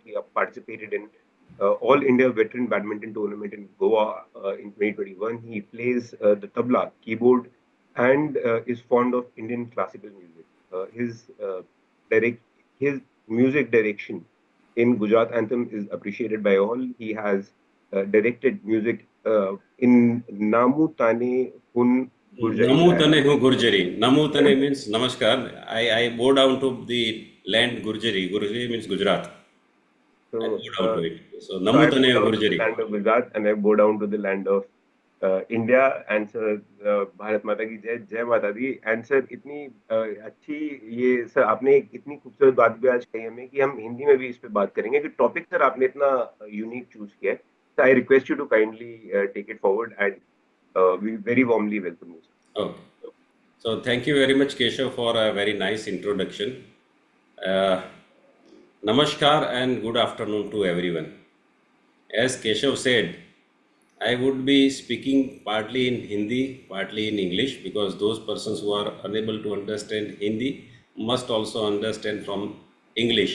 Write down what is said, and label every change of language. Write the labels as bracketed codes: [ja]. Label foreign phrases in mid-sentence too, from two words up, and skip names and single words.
[en] He participated in All India Veteran Badminton Tournament in Goa in 2021. He plays the tabla, keyboard, and is fond of Indian classical music. Direct his music direction in Gujarat Anthem is appreciated by all. He has directed music in Namu Tane Hun Gurjari. Namu Tane Hu Gurjari. Namu Tane means Namaskar. I bow down to the land Gurjari. Gurjari means Gujarat. I So, bow down to it. So so I Namu bow Tane Hu down to the Gurjari. land of Gujarat and I bow down to the land of India. And sir, [hi] भारत माता की जय, जय माता दी. [en] And sir, [hi] इतनी अच्छी ये सर आपने एक इतनी खूबसूरत बात भी आज कही हमें कि हम हिंदी में भी इस पे बात करेंगे कि टॉपिक सर आपने इतना [en] unique choose [hi] किया है. [en] So I request you to kindly take it forward and we very warmly welcome you. Okay. So thank you very much, Keshav, for a very nice introduction. Uh, Namaskar and good afternoon to everyone. As Keshav said, I would be speaking partly in Hindi, partly in English, because those persons who are unable to understand Hindi must also understand from English.